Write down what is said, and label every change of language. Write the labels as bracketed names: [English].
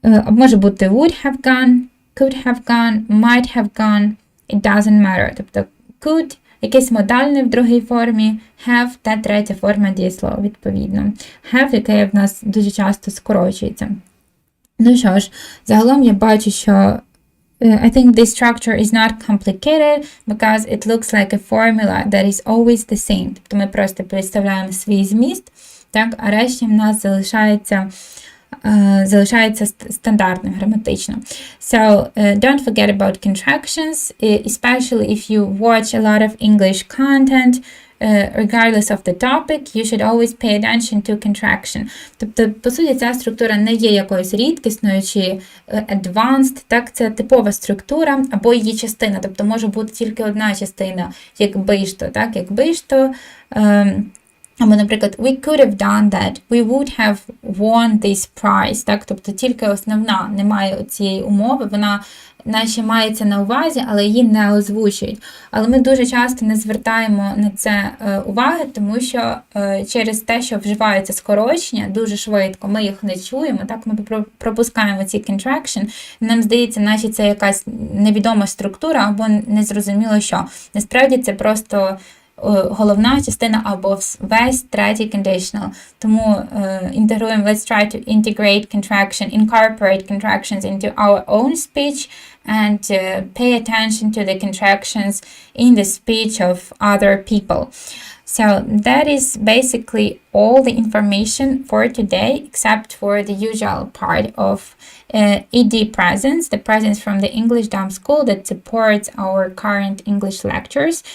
[Ukrainian] Може бути [English] would have gone, could have gone, might have gone, it doesn't matter. [Ukrainian] Тобто could, якесь модальне в другій формі, have та третя форма дієслова, відповідно. Have, яке в нас дуже часто скорочується. Ну що ж, загалом я бачу, що [English] I think this structure is not complicated because it looks like a formula that is always the same. [Ukrainian] Тобто ми просто представляємо свій зміст, так, а решті в нас залишається стандартним граматично. [English] So, don't forget about contractions, especially if you watch a lot of English content, regardless of the topic, you should always pay attention to contraction. [Ukrainian] Тобто, по суті, ця структура не є якоюсь рідкісною чи advanced, так, це типова структура або її частина, тобто може бути тільки одна частина, якби ж то, так, якби ж то, або, наприклад, [English] we could have done that, we would have won this prize, [Ukrainian] так, тобто тільки основна, немає цієї умови, вона наче мається на увазі, але її не озвучують. Але ми дуже часто не звертаємо на це уваги, тому що через те, що вживаються скорочення дуже швидко, ми їх не чуємо, так, ми пропускаємо ці contraction, нам здається, наче це якась невідома структура або незрозуміло що. Насправді це просто головна частина або весь третій conditional. Тому інтегруємо, [English] let's try to incorporate contractions into our own speech and pay attention to the contractions in the speech of other people. So that is basically all the information for today, except for the usual part of ED presence, the presence from the Englishdom school that supports our current English lectures.